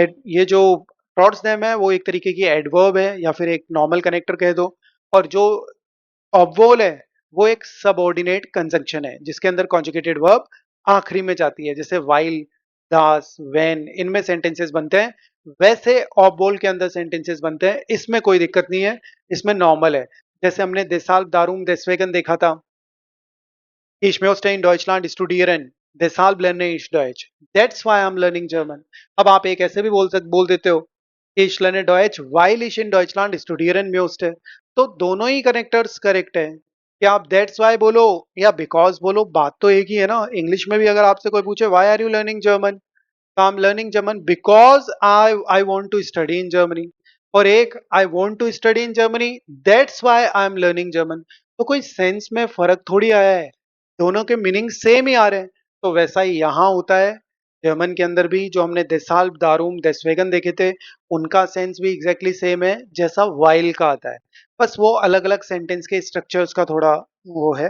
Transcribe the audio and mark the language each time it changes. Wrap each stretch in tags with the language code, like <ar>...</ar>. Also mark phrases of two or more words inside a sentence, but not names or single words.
<hi>ये जो ट्रॉट्सडेम है वो एक तरीके की एडवर्ब है या फिर एक</hi> <en>normal connector</en> <hi>कह दो, और जो ऑब्वोल है वो एक</hi> <en>subordinate conjunction</en> <hi>है जिसके अंदर</hi> <en>conjugated verb</en> <hi>आखिरी में जाती है, जैसे</hi> <de>weil, dass, wenn,</de> <hi>इनमें सेंटेंसेस बनते हैं, वैसे ऑब्वोल के अंदर सेंटेंसेस बनते हैं। इसमें कोई दिक्कत नहीं है, इसमें नॉर्मल है। जैसे हमने</hi> <de>deshalb darum deswegen</de> <hi>देखा था,</hi> <de>Ich möchte in Deutschland studieren, deshalb lerne ich Deutsch,</de> <en>that's why I'm learning German।</en> <hi>अब आप एक ऐसे भी बोल देते हो,</hi> <de>Ich lerne Deutsch weil ich in Deutschland studieren möchte,</de> <hi>तो दोनों ही कनेक्टर्स करेक्ट है। क्या आप</hi> <en>that's why</en> <hi>बोलो या बिकॉज बोलो, बात तो एक ही है ना। इंग्लिश में भी अगर आपसे कोई पूछे</hi> <en>why are you learning German, I'm learning German because I want to study in Germany,</en> <hi>और एक</hi> <en>I want to study in Germany that's why I'm learning German।</en> <hi>तो कोई सेंस में फर्क थोड़ी आया है, दोनों के मीनिंग सेम ही आ रहे हैं। तो वैसा ही यहाँ होता है जर्मन के अंदर भी। जो हमने</hi> <de>deshalb darum deswegen</de> <hi>देखे थे उनका सेंस भी</hi> <en>exactly same</en> <hi>है जैसा वाइल का आता है, बस वो अलग अलग सेंटेंस के स्ट्रक्चर्स का थोड़ा वो है।</hi>